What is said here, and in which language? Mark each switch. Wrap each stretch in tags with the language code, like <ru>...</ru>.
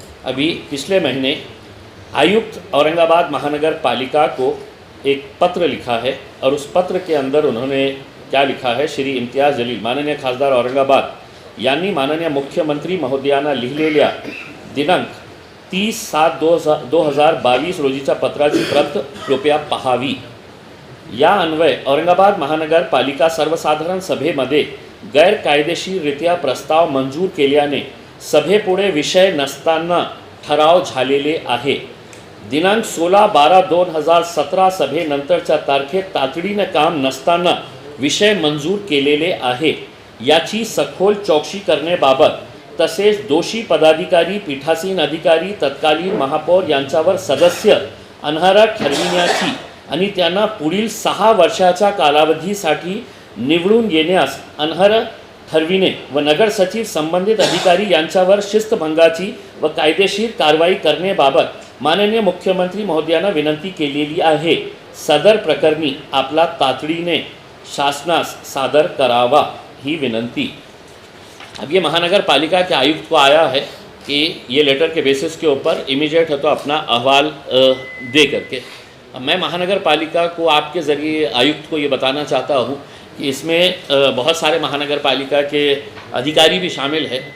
<hi>अभी पिछले महीने आयुक्त औरंगाबाद महानगर पालिका को एक पत्र लिखा है और उस पत्र के अंदर उन्होंने क्या लिखा है,</hi> <mr>श्री इम्तियाज़ जलील माननीय खासदार औरंगाबाद यांनी माननीय मुख्यमंत्री महोदयांना लिहिलेल्या दिनांक 30/7/2022 रोजीच्या पत्राची प्रत कृपया पाहावी। या अन्वये औरंगाबाद महानगर पालिका सर्वसाधारण सभेमध्ये गैरकायदेशीररित्या प्रस्ताव मंजूर केल्याने सभेपुढे विषय नसताना ठराव झालेले आहे। दिनांक 16/12/2017 सभेनंतरच्या तारखेत तातडीने काम नसताना विषय मंजूर केलेले आहे। याची सखोल चौकशी करण्याबाबत तसेच दोषी पदाधिकारी, पीठासीन अधिकारी, तत्कालीन महापौर यांच्यावर सदस्य अनर्ह ठरविण्याची आणि त्यांना पुढील 6 वर्षाच्या कालावधीसाठी निवडून येण्यास अनर्ह ठरविणे व नगर सचिव संबंधित अधिकारी यांच्यावर शिस्तभंगाची व कायदेशीर कारवाई करण्याबाबत माननीय मुख्यमंत्री महोदयांना विनंती केलेली आहे। सदर प्रकरणी आपला तातडीने शासनास सादर करावा ही विनंती।</mr> <hi>अब ये महानगर पालिका के आयुक्त को आया है कि ये लेटर के बेसिस के ऊपर इमीडिएट है तो अपना अहवाल दे करके। अब मैं महानगर पालिका को आपके ज़रिए आयुक्त को ये बताना चाहता हूँ कि इसमें बहुत सारे महानगर पालिका के अधिकारी भी शामिल है।</hi>